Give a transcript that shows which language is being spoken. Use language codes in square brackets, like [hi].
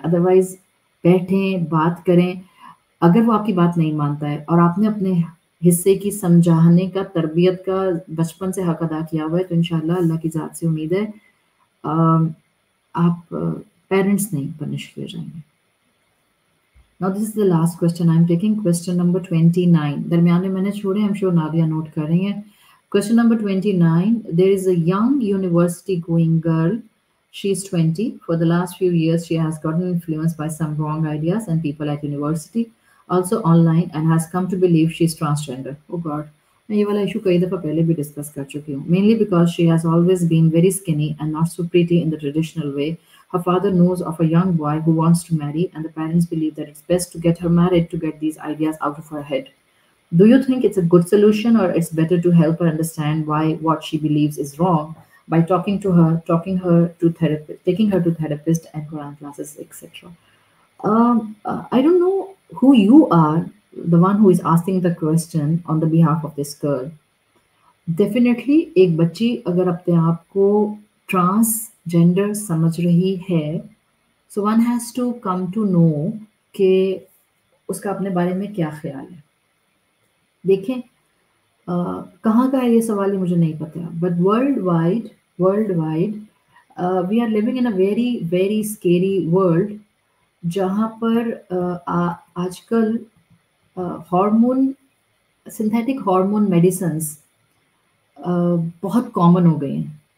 [ur] Otherwise بیٹھیں بات کریں. اگر وہ آپ کی بات نہیں مانتا ہے اور آپ نے اپنے حصے کی سمجھانے کا، تربیت کا بچپن سے حق ادا کیا ہوا ہے تو انشاءاللہ اللہ کی ذات سے امید ہے آپ پیرنٹس نہیں پنش کیے جائیں گے. [en] Now this is the last question I am taking, question number 29. [ur] درمیان میں نے چھوڑے، [en] I'm sure [ur] نادیہ نوٹ کر رہی ہیں. [en] Question number 29. There is a young university going girl. She is 20. For the last few years she has gotten influenced by some wrong ideas and people at university, also online, and has come to believe she is transgender. Oh God. [ur] میں یہ والا issue کئی دفعہ پہلے بھی discuss کر چکی ہوں. [en] Mainly because she has always been very skinny and not so pretty in the traditional way. Her father knows of a young boy who wants to marry and the parents believe that it's best to get her married to get these ideas out of her head. Do you think it's a good solution or it's better to help her understand why what she believes is wrong by taking her to therapist and Quran classes, etc.? I don't know who you are, the one who is asking the question on the behalf of this girl. [ur] Definitely ایک بچی اگر اپنے آپ کو trans gender سمجھ رہی ہے [en] so one has to come to know [ur] کہ اس کا اپنے بارے میں کیا خیال ہے. دیکھیں کہاں کا ہے یہ سوال ہی مجھے نہیں پتا، but [en] world wide we are living in a very very scary world [ur] جہاں پر آج کل ہارمون سنتھیٹک ہارمون میڈیسنس بہت کامن ہو گئی ہیں.